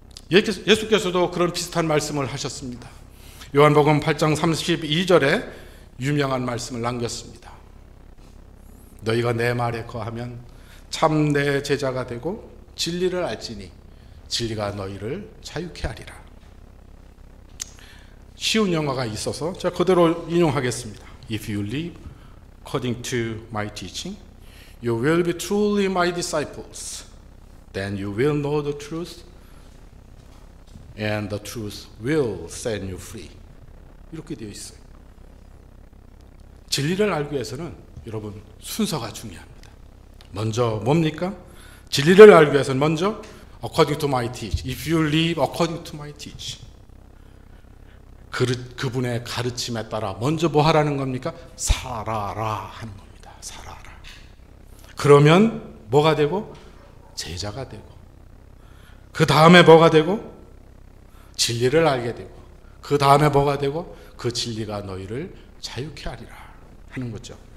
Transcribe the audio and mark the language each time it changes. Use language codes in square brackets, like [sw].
[ko] 예수께서도 그런 비슷한 말씀을 하셨습니다. 요한복음 8장 32절에 유명한 말씀을 남겼습니다. 너희가 내 말에 거하면 참 내 제자가 되고 진리를 알지니 진리가 너희를 자유케 하리라. 쉬운 영어가 있어서 제가 그대로 인용하겠습니다. [en] If you live according to my teaching, you will be truly my disciples. Then you will know the truth, and the truth will set you free. [ko] 이렇게 되어 있어요. 진리를 알기 위해서는 여러분 순서가 중요합니다. 먼저 뭡니까? 진리를 알기 위해서는 먼저 [en] according to my teach. If you live according to my teach. [ko] 그분의 가르침에 따라 먼저 뭐 하라는 겁니까? 살아라 하는 겁니다. 살아라. 그러면 뭐가 되고? 제자가 되고, 그 다음에 뭐가 되고? 진리를 알게 되고, 그 다음에 뭐가 되고? 그 진리가 너희를 자유케 하리라 하는 거죠.